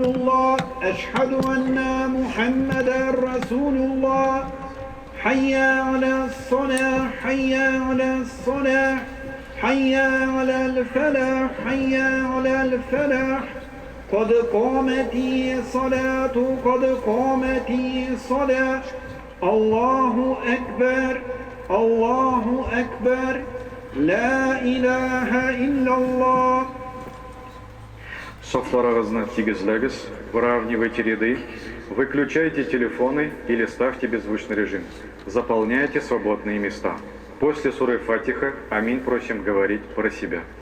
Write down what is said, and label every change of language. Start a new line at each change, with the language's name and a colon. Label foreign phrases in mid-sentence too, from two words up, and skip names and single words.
Arabic: الله أشهد أن محمدا رسول الله حي على الصلاة حي على الصلاة حي على الفلاح حي على الفلاح قد قامت الصلاة قد قامت الصلاة الله أكبر الله أكبر لا إله إلا الله.
Tatar: Saflarınızı тигізләгіз,
Russian: выравнивайте ряды, выключайте телефоны или ставьте беззвучный режим. Заполняйте свободные места. После суры Фатиха аминь просим говорить про себя.